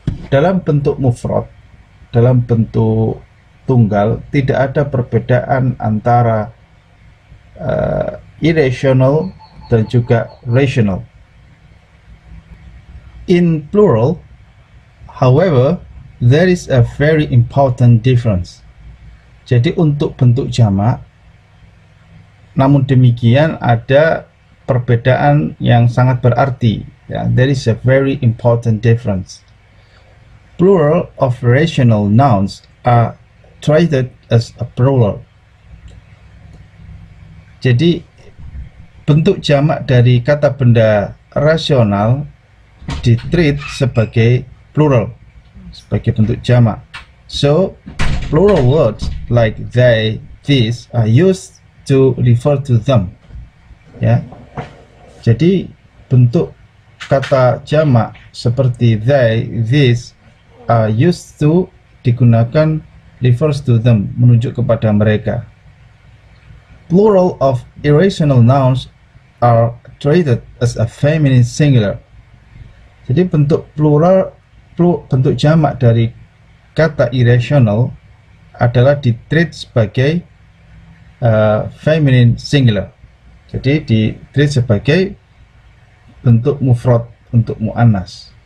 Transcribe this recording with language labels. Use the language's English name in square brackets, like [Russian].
[Indonesian] Dalam bentuk mufrad, dalam bentuk tunggal, tidak ada perbedaan antara irrational dan juga rational. [English] In plural, however, there is a very important difference. [Indonesian] Jadi untuk bentuk jamak, namun demikian ada perbedaan yang sangat berarti. [English] Ya, there is a very important difference. Plural of rational nouns are treated as a plural. [Indonesian] Jadi bentuk jamak dari kata benda rasional ditreat sebagai plural, sebagai bentuk jamak. [English] So plural words like they, these are used to refer to them. [Indonesian] Ya, jadi bentuk kata jamak seperti [English] they, these are used to [Indonesian] digunakan [English] refers to them, [Indonesian] menunjuk kepada mereka. [English] Plural of irrational nouns are treated as a feminine singular. [Indonesian] Jadi bentuk plural, bentuk jamak dari kata irrational adalah ditreat sebagai feminine singular. Jadi ditreat sebagai bentuk mufrad untuk muannas.